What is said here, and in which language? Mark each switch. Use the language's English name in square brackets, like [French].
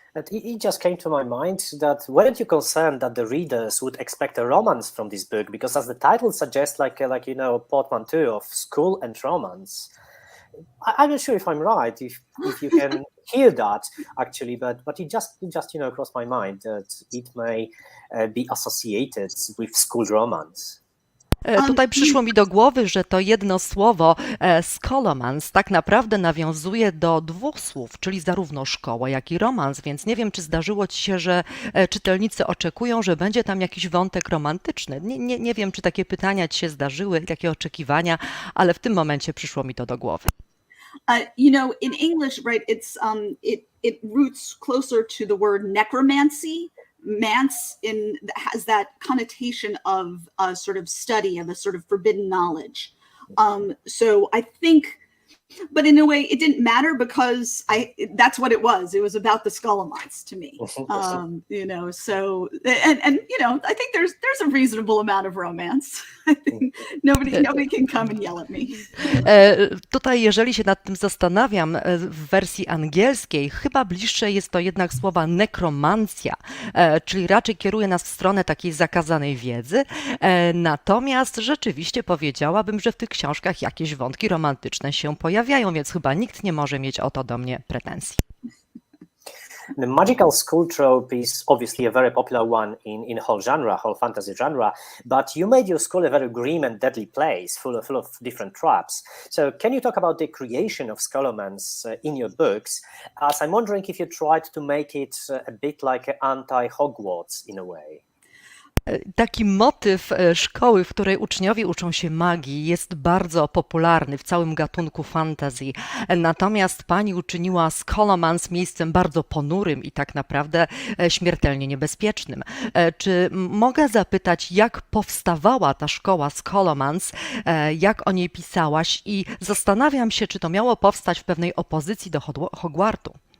[English] It just came to my mind that weren't you concerned that the readers would expect a romance from this book? Because as the title suggests, like a portmanteau of school and romance. I'm not sure if I'm right, if you can hear that actually, but it just crossed my mind that it may be associated with school romance. [Polish] Tutaj przyszło mi do głowy, że to jedno słowo Scholomance tak naprawdę nawiązuje do dwóch słów, czyli zarówno szkoła, jak i romans, więc nie wiem, czy zdarzyło ci się, że czytelnicy oczekują, że będzie tam jakiś wątek romantyczny. Nie wiem, czy takie pytania ci się zdarzyły, takie oczekiwania, ale w tym momencie przyszło mi to do głowy. [English] In English, right, it roots closer to the word necromancy. Mance has that connotation of a sort of study, of a sort of forbidden knowledge. So I think, but in a way, it didn't matter because that's what it was. It was about the Scholomance to me. So I think there's a reasonable amount of romance. I think nobody can come and yell at me. [Polish] Tutaj, jeżeli się nad tym zastanawiam, w wersji angielskiej chyba bliższe jest to jednak słowa nekromancja, czyli raczej kieruje nas w stronę takiej zakazanej wiedzy. Natomiast rzeczywiście powiedziałabym, że w tych książkach jakieś wątki romantyczne się pojawiają, więc chyba nikt nie może mieć o to do mnie pretensji. [English] The magical school trope is obviously a very popular one in whole fantasy genre, but you made your school a very grim and deadly place, full of different traps. So can you talk about the creation of Scholomance in your books, as I'm wondering if you tried to make it a bit like anti-Hogwarts in a way? [Polish] Taki motyw szkoły, w której uczniowie uczą się magii, jest bardzo popularny w całym gatunku fantasy. Natomiast pani uczyniła Scholomance miejscem bardzo ponurym i tak naprawdę śmiertelnie niebezpiecznym. Czy mogę zapytać, jak powstawała ta szkoła Scholomance, jak o niej pisałaś i zastanawiam się, czy to miało powstać w pewnej opozycji do Hogwartu?